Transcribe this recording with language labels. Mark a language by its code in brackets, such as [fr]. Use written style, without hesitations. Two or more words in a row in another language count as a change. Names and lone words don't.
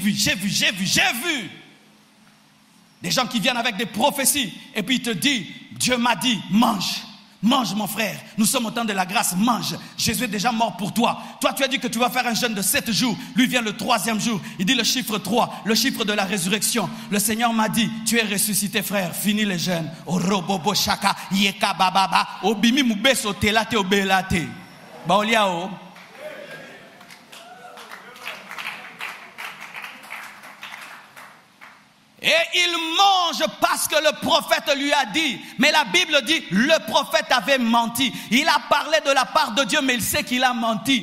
[fr] Des gens qui viennent avec des prophéties et puis il te dit, Dieu m'a dit, mange. Mange mon frère, nous sommes au temps de la grâce, mange. Jésus est déjà mort pour toi. Toi tu as dit que tu vas faire un jeûne de 7 jours. Lui vient le 3e jour, il dit le chiffre 3, le chiffre de la résurrection. Le Seigneur m'a dit, tu es ressuscité frère, finis les jeûnes. Orobobo shaka, yeka bababa, obimi mubeso telate obelate. Baoliao. Et il mange parce que le prophète lui a dit. Mais la Bible dit, le prophète avait menti. Il a parlé de la part de Dieu, mais il sait qu'il a menti.